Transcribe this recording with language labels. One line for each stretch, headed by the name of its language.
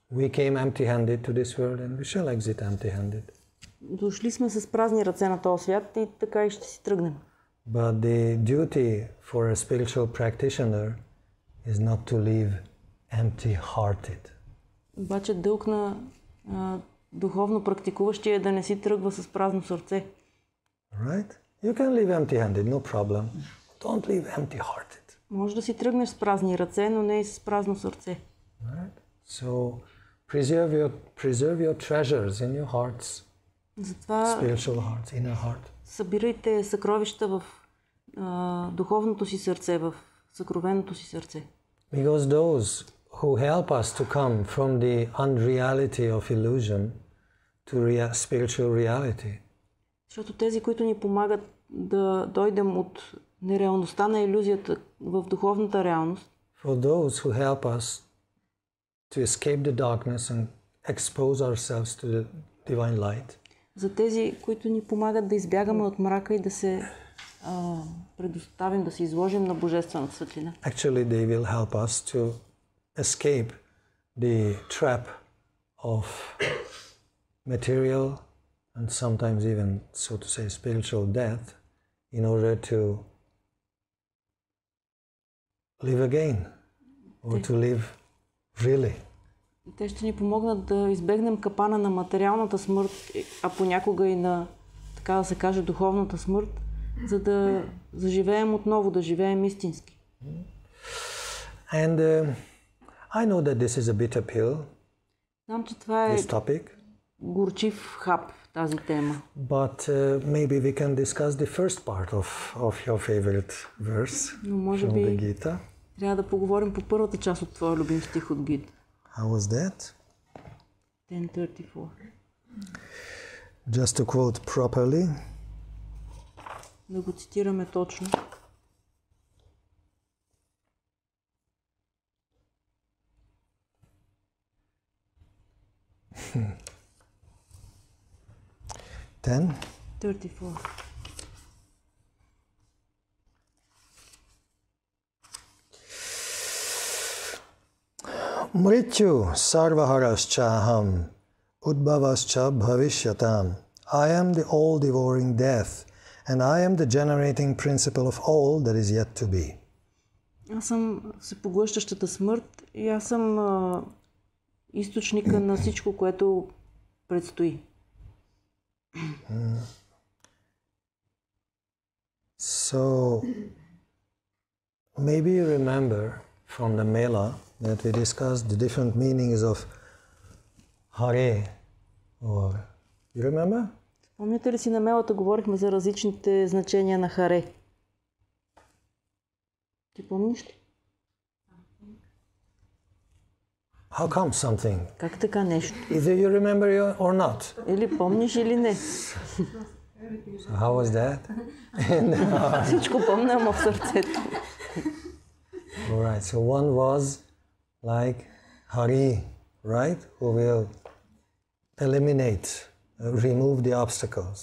English: We came empty-handed to this world and we shall exit empty-handed.
Bulgarian: Дошли сме с празни ръце на този свят и така и ще си тръгнем.
English: But the duty for a spiritual practitioner is not to live empty-hearted.
Bulgarian: Обаче дълг на духовно практикуващия е да не си тръгва с празно сърце.
English: Right? You can live empty-handed, no problem. Don't live empty-hearted.
Bulgarian: Може да си тръгнеш с празни ръце, но не и с празно сърце.
English: Right? So preserve your treasures in your hearts.
Bulgarian: Затова
English: Spiritual hearts, inner heart.
Bulgarian: събирайте съкровища в духовното си сърце, в съкровеното си сърце.
English: Because those who help us to come from the unreality of illusion to spiritual reality.
Bulgarian: Защото тези, които ни помагат да дойдем от нереалността на илюзията в духовната реалност,
English: For those who help us to escape the darkness and expose ourselves to the divine light.
Bulgarian: за тези, които ни помагат да избягаме от мрака и да се предоставим, да се изложим на божествената светлина.
English: Actually, they will help us to escape the trap of material and sometimes even, so to say, spiritual death in order to live again or to live really.
Bulgarian: Те ще ни помогнат да избегнем капана на материалната смърт, а понякога и на, така да се каже, духовната смърт, за да заживеем отново, да живеем истински.
English: And I know that this is a bitter pill,
Bulgarian: Знам, че това е
English: this topic,
Bulgarian: горчив хап, тази тема.
English: but maybe we can discuss the first part of your favorite verse
Bulgarian: Но може
English: from the
Bulgarian: би
English: Gita.
Bulgarian: трябва да поговорим по първата част от твоя любим стих от Гита.
English: How was that? 10:34. Just to quote properly.
Bulgarian: Да го цитираме точно.
English: Ten. 34.
Sanskrit: Mrityu sarvaharascha udbhavascha bhavishyatam.
English: I am the all-devouring death, and I am the generating principle of all that is yet to be.
Bulgarian: Аз съм всепоглъщащата смърт и аз съм източника на всичко, което предстои.
English: So, maybe you remember from the Mela that we discussed the different meanings of Hare, or you remember?
Bulgarian: Помните ли си на Мелата говорихме за различните значения на Харе? Ти помниш ли?
English: How come something?
Bulgarian: Как така нещо?
English: Either you remember or not.
Bulgarian: Или помниш, или не.
English: So how was that?
Bulgarian: Всичко помня, ама в сърцето.
English: Alright, so one was like Hari, right? Who will eliminate, remove the obstacles.